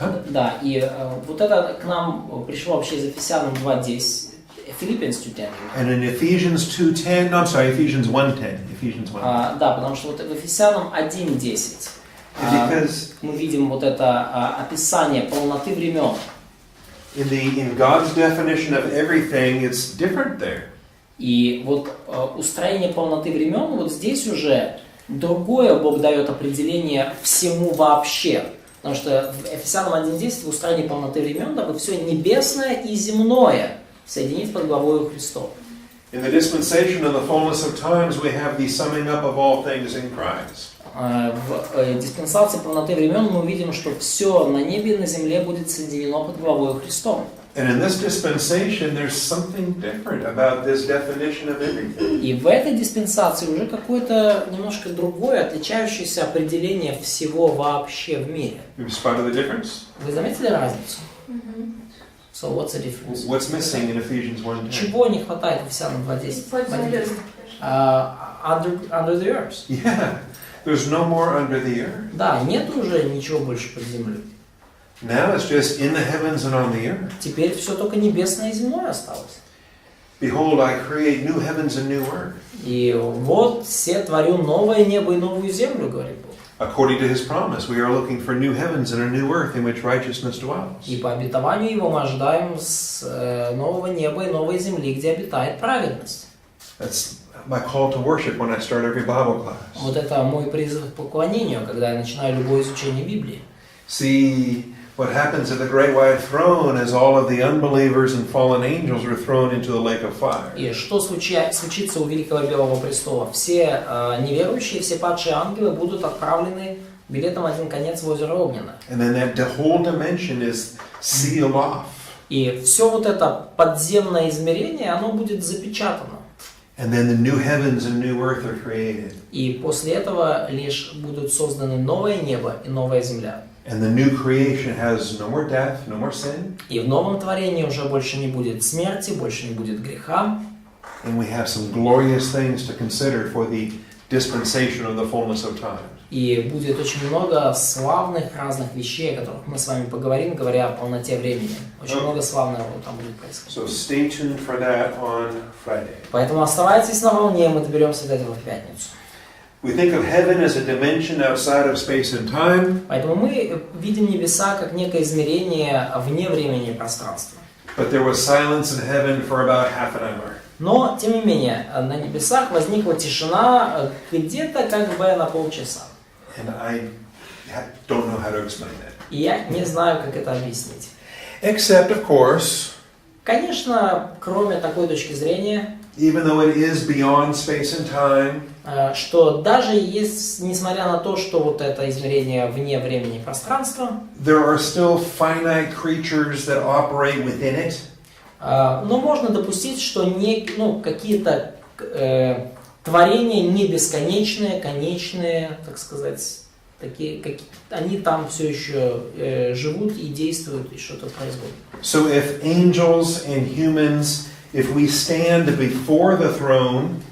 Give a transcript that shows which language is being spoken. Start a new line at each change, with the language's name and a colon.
Russian: Да, и вот это к нам пришло вообще из Ефесянам 2:10.
English: Philippians 2:10. And in Ephesians 2:10, no, I'm sorry, Ephesians 1:10. Ephesians 1:10.
Russian: Да, потому что вот в Ефесянам 1:10 мы видим вот это описание полноты времен.
English: In God's definition of everything, it's different there.
Russian: И вот устроение полноты времен, вот здесь уже другое Бог дает определение всему вообще. Потому что в Ефесянам 1:10 в устроении полноты времен, дабы все небесное и земное соединить под главою Христовой.
English: In the dispensation of the fullness of times, we have the summing up of all things in Christ.
Russian: В диспенсации полноты времен мы увидим, что все на небе и на земле будет соединено под главою Христовой.
English: And in this dispensation, there's something different about this definition of everything.
Russian: И в этой диспенсации уже какое-то немножко другое, отличающееся определение всего вообще в мире.
English: Have you spotted the difference?
Russian: Вы заметили разницу?
English: So what's the difference? What's missing in Ephesians 1:10?
Russian: Чего не хватает в Ефесянам 2:10? Под землей.
English: Under the earth. Yeah, there's no more under the earth.
Russian: Да, нет уже ничего больше под землей.
English: Now it's just in the heavens and on the earth.
Russian: Теперь все только небесное и земное осталось.
English: Behold, I create new heavens and new earth.
Russian: И вот все творю новое небо и новую землю, говорит Бог.
English: According to His promise, we are looking for new heavens and a new earth in which righteousness dwells.
Russian: И по обетованию Его мы ожидаем нового неба и новой земли, где обитает праведность.
English: That's my call to worship when I start every Bible class.
Russian: Вот это мой призыв к поклонению, когда я начинаю любое изучение Библии.
English: See what happens at the great white throne as all of the unbelievers and fallen angels are thrown into the lake of fire.
Russian: И что случится у Великого Белого Престола? Все неверующие, все падшие ангелы будут отправлены билетом один конец в озеро Огненное.
English: And then that whole dimension is sealed off.
Russian: И все вот это подземное измерение, оно будет запечатано.
English: And then the new heavens and new earth are created.
Russian: И после этого лишь будут созданы новое небо и новая земля.
English: And the new creation has no more death, no more sin.
Russian: И в новом творении уже больше не будет смерти, больше не будет греха.
English: And we have some glorious things to consider for the dispensation of the fullness of time.
Russian: И будет очень много славных разных вещей, о которых мы с вами поговорим, говоря о полноте времени. Очень много славного там будет происходить.
English: So stay tuned for that on Friday.
Russian: Поэтому оставайтесь на волне, мы доберемся до этого в пятницу.
English: We think of heaven as a dimension outside of space and time.
Russian: Поэтому мы видим небеса как некое измерение вне времени и пространства.
English: But there was silence in heaven for about half an hour.
Russian: Но, тем не менее, на небесах возникла тишина где-то как бы на полчаса.
English: And I don't know how to explain that.
Russian: И я не знаю, как это объяснить.
English: Except, of course,
Russian: Конечно, кроме такой точки зрения,
English: even though it is beyond space and time,
Russian: что даже есть, несмотря на то, что вот это измерение вне времени и пространства,
English: there are still finite creatures that operate within it.
Russian: но можно допустить, что какие-то творения не бесконечные, конечные, так сказать, такие, они там все еще живут и действуют, и что-то происходит.
English: So if angels and humans, if we stand before the throne,